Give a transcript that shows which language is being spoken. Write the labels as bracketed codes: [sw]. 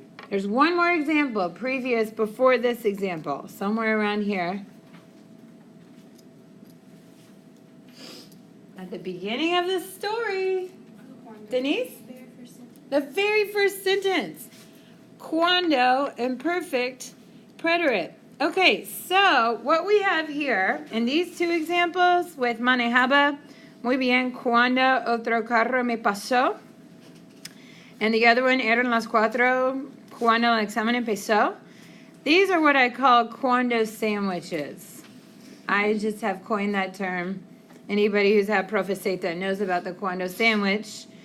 [en] There's one more example, previous, before this example, somewhere around here. At the beginning of the story, Denise? The very first sentence. Cuando imperfect preterite. Okay, so what we have here in these two examples with [es] manejaba muy bien cuando otro carro me pasó, [en] and the other one [es] eran las 4 cuando el examen empezó. [en] These are what I call cuando sandwiches. I just have coined that term. Anybody who's had profeseta knows about the cuando sandwich.